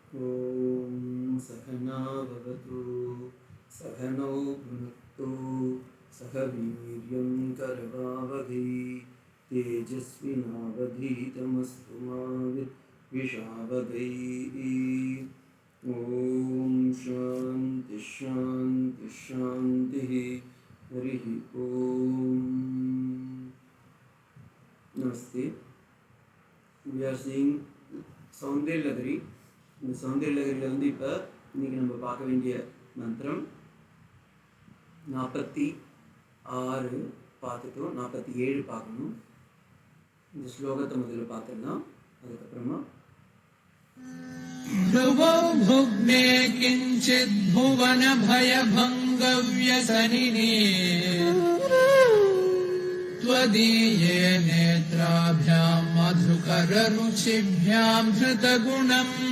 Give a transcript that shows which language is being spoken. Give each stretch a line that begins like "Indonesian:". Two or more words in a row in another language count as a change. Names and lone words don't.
Sanskrit: ॐ सहना भवतु सहनौ भुनक्तु सह वीर्यं करवावहै तेजस्विनावधीतमस्तु मा विद्विषावहै। ॐ शान्ति शान्ति शान्तिः। हरिः ॐ। नमस्ते।
English: We are seeing சௌந்தர்ய லகரி.
Tamil: இந்த சௌந்தர்ய லகரியில் வந்து இப்போ இன்றைக்கி நம்ம பார்க்க வேண்டிய மந்திரம் 46 பார்த்துட்டோம், 47 பார்க்கணும். இந்த ஸ்லோகத்தை முதல்ல பார்த்துடலாம், அதுக்கப்புறமா
Sanskrit: भुवने किञ्चित् भुवन भयभङ्गव्यसनिने त्वदीये नेत्राभ्यां मधुकररुचिभ्यां धृतगुणम्